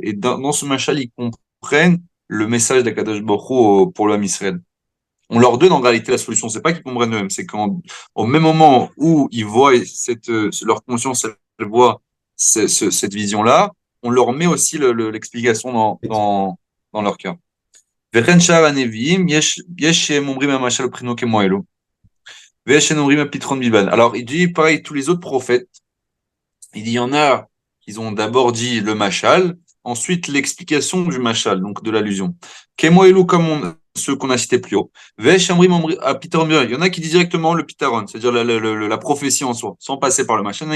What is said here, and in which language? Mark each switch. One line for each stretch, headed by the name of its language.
French: Et dans ce mashal, ils comprennent le message d'Akadosh Baruch Hu pour l'homme Israël. On leur donne en réalité la solution. C'est pas qu'ils comprennent eux-mêmes, c'est qu'au même moment où ils voient leur conscience, elle voit cette vision-là, on leur met aussi l'explication dans leur cœur.
Hebrew: וכן שאר הנביאים, יש שהם אומרים המשל בחינו כמו אלו, ויש שהם אומרים הפתרון בלבד.
French: Alors, il dit pareil, tous les autres prophètes, il dit, il y en a qui ont d'abord dit le mashal, ensuite l'explication du mashal, donc de l'allusion.
Hebrew: Kemo elu
French: comme ceux qu'on a cités plus haut.
Hebrew: Vesh amrim à pitaron.
French: Il y en a qui disent directement le pitaron, c'est-à-dire la prophétie en soi, sans passer par le mashal.